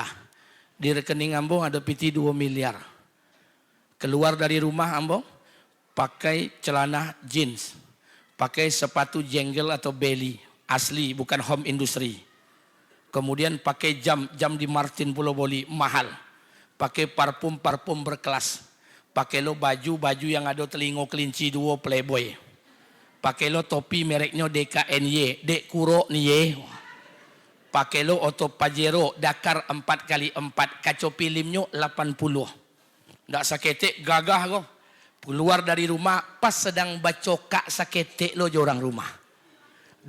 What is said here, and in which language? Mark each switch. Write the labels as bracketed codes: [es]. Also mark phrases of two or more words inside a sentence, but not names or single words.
[min] Di rekening Ambo ada piti 2 miliar. Keluar dari rumah Ambo, pakai celana jeans. [id] Pakai sepatu jenggel atau belly. Asli, bukan [en] home industry. [id] Kemudian pakai jam di Martin Pulau Boli, mahal. Pakai parfum berkelas. [min] Pakai lo baju yang ada telingo kelinci 2 Playboy. Pakai lo topi mereknya DKNY, Dek Kuro Nye. Pakai lo Auto Pajero Dakar 4x4, kaco filmnya 80. Ndak saketek gagah kok. Keluar dari rumah pas sedang bacokak saketek lo orang rumah.